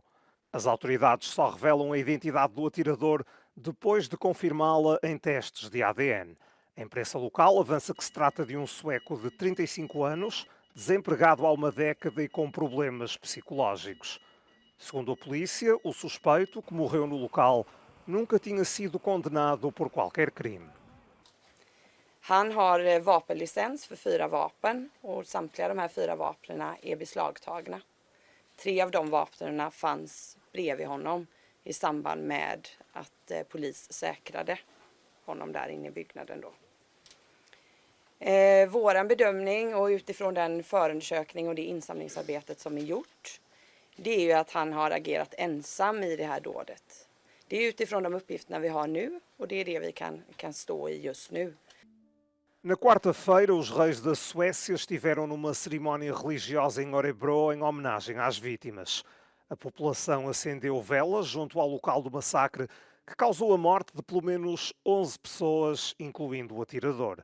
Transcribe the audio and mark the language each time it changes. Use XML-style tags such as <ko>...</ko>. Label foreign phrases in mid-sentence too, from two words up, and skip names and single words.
<pt>As autoridades só revelam a identidade do atirador depois de confirmá-la em testes de ADN. A imprensa local avança que se trata de um sueco de 35 anos, desempregado há uma década e com problemas psicológicos. Segundo a polícia, o suspeito, que morreu no local, nunca tinha sido condenado por qualquer crime.</pt> <sv>Han har vapenlicens för 4 vapen och samtliga de här 4 vapnen är beslagtagna. 3 av de vapnen fanns bredvid honom i samband med att polis säkrade honom där inne i byggnaden då. Våran bedömning och utifrån den förundersökning och det insamlingsarbetet som är gjort, det är ju att han har agerat ensam i det här dådet. Det är utifrån de uppgifterna vi har nu och det är det vi kan stå i just nu.</sv> <pt>Na quarta-feira, os reis da Suécia estiveram numa cerimónia religiosa em Örebro em homenagem às vítimas. A população acendeu velas junto ao local do massacre que causou a morte de pelo menos 11 pessoas, incluindo o atirador.</pt>